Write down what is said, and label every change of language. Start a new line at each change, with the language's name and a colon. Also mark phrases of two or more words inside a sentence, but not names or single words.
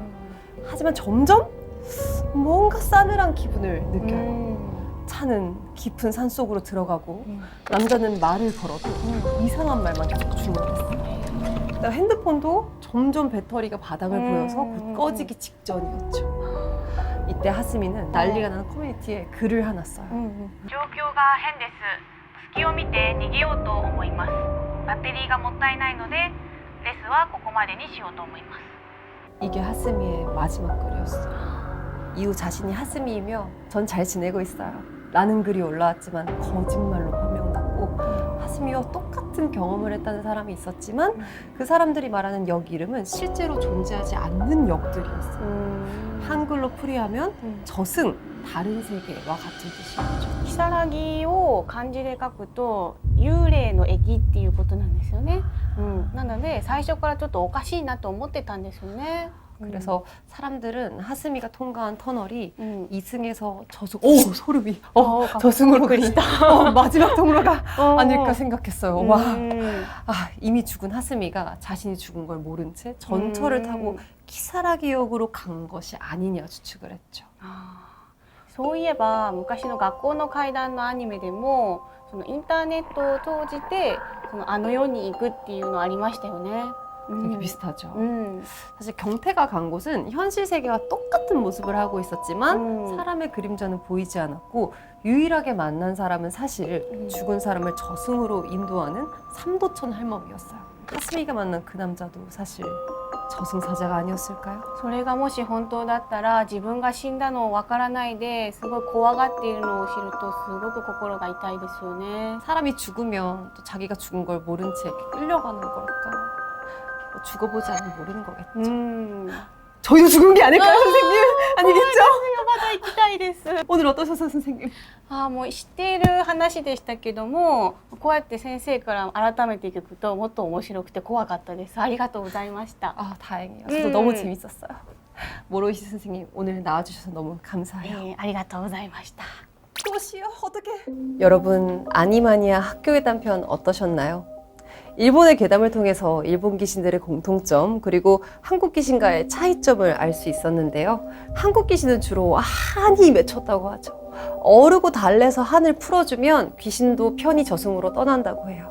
Korean: 하지만 점점 뭔가 싸늘한 기분을 느껴요. 차는 깊은 산속으로 들어가고 남자는 말을 걸어도 이상한 말만 계속 중얼댔어요. 그다음 핸드폰도 점점 배터리가 바닥을 보여서 곧 꺼지기 직전이었죠. 이때 하스미는 난리가 나는 커뮤니티에 글을 하나 써요.
Japanese: 状況が変です。隙を見て逃げようと思います。バッテリーがもったいないのでレスはここまでにしようと思います。
Korean: 이게 하스미의 마지막 글이었어요. 이후 자신이 하스미이며 전 잘 지내고 있어요. 라는 글이 올라왔지만 거짓말로 판명났고 하스미와 똑같은 경험을 했다는 사람이 있었지만 그 사람들이 말하는 역 이름은 실제로 존재하지 않는 역들이었어요. 한글로 풀이하면 저승, 다른 세계와 같은 뜻이었죠.
Japanese: 如を漢字で書くと幽霊の駅っていうことなんですよね。なので最初からちょっとおかしいなと思ってたんですよね。
Korean: 그래서 사람들은 하스미가 통과한 터널이 이승에서 저승, 소름이, 저승으로 그리다. 마지막 통로가 아닐까 생각했어요. 와, 이미 죽은 하스미가 자신이 죽은 걸 모른 채 전철을 타고 키사라기역으로 간 것이 아니냐 추측을 했죠.
Japanese: そういえば昔の学校の怪談のアニメでもそのインターネットを通じてそのあの世に行くっていうのありましたよね。
Korean: 되게 비슷하죠. 사실 경태가 간 곳은 현실 세계와 똑같은 모습을 하고 있었지만 사람의 그림자는 보이지 않았고 유일하게 만난 사람은 사실 죽은 사람을 저승으로 인도하는 삼도천 할멈이었어요. 하스미가 만난 그 남자도 사실 저승사자가 아니었을까요?
Japanese: それがもし本当だったら自分が死んだのをわからないですごい怖がっているのを知るとすごく心が痛いですよね。
Korean: 사람이 죽으면 또 자기가 죽은 걸 모른 채 이렇게 끌려가는 걸까? 죽어보지 않으면 모르는 거겠죠. 저희도 죽은 게 아닐까요, 선생님? 아니겠죠?
Japanese: まだ行きたいです。
Korean: 오늘 어떠셨어요, 선생님?
Japanese: もう知っている話でしたけども、こうやって先生から改めて聞くともっと面白くて怖かったです。ありがとうございました。
Korean: 다행이에요. 저도 너무 재밌었어요. 모로이시 선생님 오늘 나와주셔서 너무 감사해요.
Japanese: ありがとうございました。
Korean: 도시요, 어떡해. 여러분, 아니마니아 학교괴담편 어떠셨나요? 일본의 괴담을 통해서 일본 귀신들의 공통점 그리고 한국 귀신과의 차이점을 알 수 있었는데요. 한국 귀신은 주로 한이 맺혔다고 하죠. 어르고 달래서 한을 풀어주면 귀신도 편히 저승으로 떠난다고 해요.